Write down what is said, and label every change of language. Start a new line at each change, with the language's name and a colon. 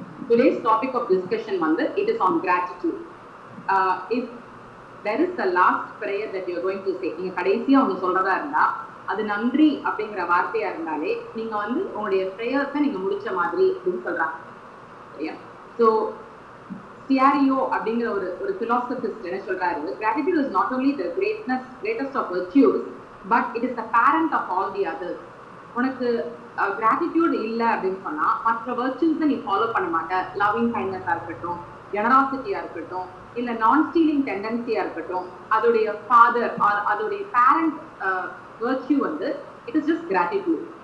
English: Today's topic of discussion it is on gratitude. If there is a last prayer that you are going to say,
Tamil: நீங்க கடைசியா ஒன்னு சொல்றதா இருந்தா அது நன்றி அப்படிங்கிற வார்த்தையா இருந்தாலே நீங்க உங்களுடைய பிரேயர்ஸை நீங்க முடிச்ச மாதிரி அப்படின்னு சொல்றாங்க. சரியா? ஸோ சியாரியோ அப்படிங்கிற ஒரு பிலாசபிஸ்ட் என்ன சொல்றாரு,
English: gratitude is not only the greatest of virtues but it is the parent of all the others.
Tamil: உனக்கு gratitude இல்லை அப்படின்னு சொன்னா மற்ற virtues நீ ஃபாலோ பண்ண மாட்ட. லவ்விங் கைண்ட்னஸா இருக்கட்டும், ஜெனராசிட்டியா இருக்கட்டும், இல்ல நான் ஸ்டீலிங் டெண்டன்சியா இருக்கட்டும், அதோடைய ஃபாதர் அதோடைய parent virtue
English: it is just gratitude.